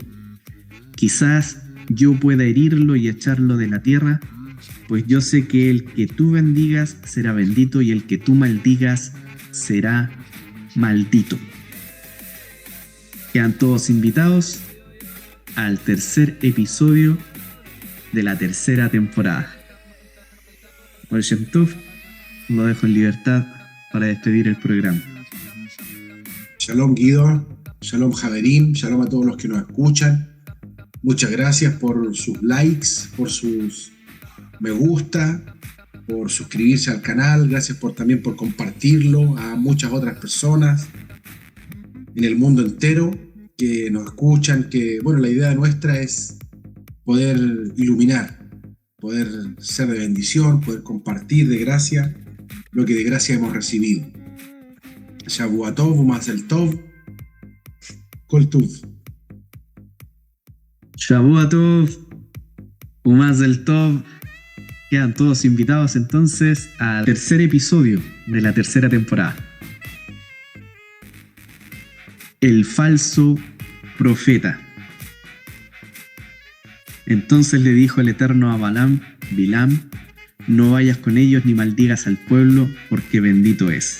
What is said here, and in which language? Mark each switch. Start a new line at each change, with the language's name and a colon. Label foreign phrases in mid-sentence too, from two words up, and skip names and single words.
Spanish: Quizás yo pueda herirlo y echarlo de la tierra, pues yo sé que el que tú bendigas será bendito y el que tú maldigas será maldito. Quedan todos invitados al tercer episodio de la tercera temporada. Por Shem Tov, lo dejo en libertad para despedir el programa. Shalom Guido,
Hebrew: שלום חברים,
Spanish: shalom a todos los que nos escuchan. Muchas gracias por sus likes, por sus me gusta, por suscribirse al canal. Gracias también por compartirlo a muchas otras personas en el mundo entero que nos escuchan. Que bueno, la idea nuestra es poder iluminar, poder ser de bendición, poder compartir de gracia lo que de gracia hemos recibido.
Hebrew: שבוע טוב, מזל טוב, כל טוב. שבוע טוב, מזל טוב.
Spanish: Quedan todos invitados entonces al tercer episodio de la tercera temporada. El falso profeta. Entonces le dijo el Eterno a Bilam, no vayas con ellos ni maldigas al pueblo, porque bendito es.